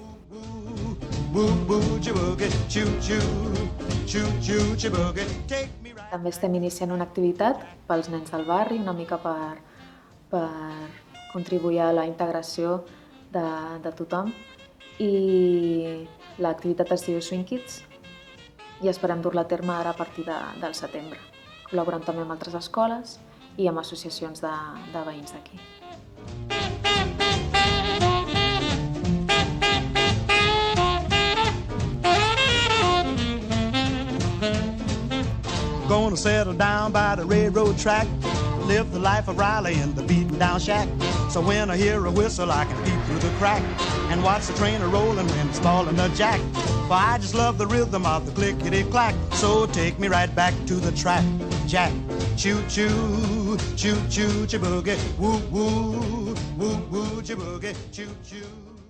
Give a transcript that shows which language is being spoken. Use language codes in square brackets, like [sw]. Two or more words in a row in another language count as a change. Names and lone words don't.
[ca] També estem iniciant una activitat pels nens del barri, una mica per contribuir a la integració de tothom. I l'activitat es diu Swing Kids i esperem dur-la a terme ara a partir del setembre, col·laborant també amb altres escoles i amb associacions de veïns d'aquí. [en] Gonna settle down by the railroad track, live the life of Riley in the beaten down shack. So when I hear a whistle I can peep through the crack and watch the train a-rollin' when it's ballin' the jack. For I just love the rhythm of the clickety-clack. So take me right back to the track, Jack. Choo-choo, choo-choo, choo-boogie, woo-woo, woo-woo, choo-boogie, choo-choo.